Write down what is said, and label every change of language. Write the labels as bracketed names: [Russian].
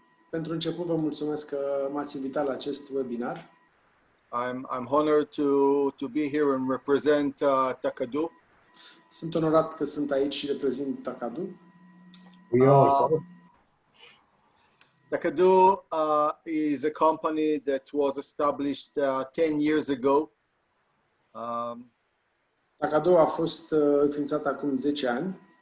[Romanian] Pentru început, vă mulțumesc că m-ați invitat la acest webinar. [English] I'm honored to be here and represent TaKaDu. [Romanian] Sunt onorat că sunt aici și reprezint TaKaDu. [English] We also. TaKaDu is a company that was established 10 years ago. [Romanian] TaKaDu a fost înființat acum 10 ani.